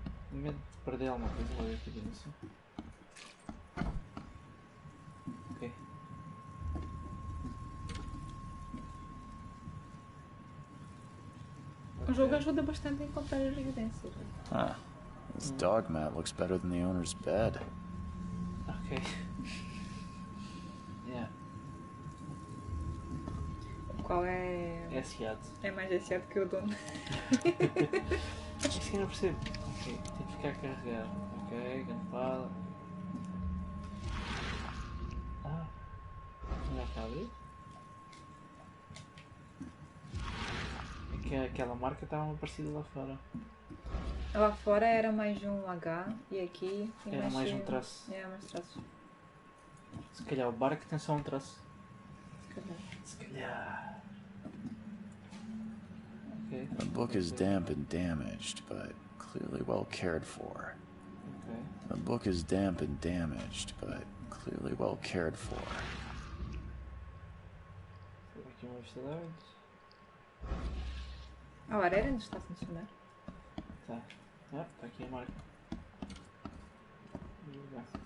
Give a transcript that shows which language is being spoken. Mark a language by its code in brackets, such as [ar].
[pt] Tenho medo de perder alguma coisa. Vou ver aqui nisso. Ok. O jogo ajuda bastante a encontrar as evidências. Huh. [en] This dog mat looks better than the owner's bed. Ok. Yeah. [pt] Qual é. É aciado. É mais aciado que o dono. Isso que eu não percebo. Ok, tem que ficar a carregar. Ok, ganfala. Ah, já está a abrir? É que aquela marca estava parecida lá fora. Lá fora era mais um H e aqui tem Era mais um traço. É, mais traços. Se calhar o barco tem só um traço. Se calhar. Se calhar. Ok. [en] The book is damp and damaged, but clearly well cared for. Ok. The book is damp and damaged, but clearly well cared for. [pt] Vou aqui uma vista de olhos. A lareira ainda está a funcionar. Tá. Ah, está aqui a marca. Vamos lá.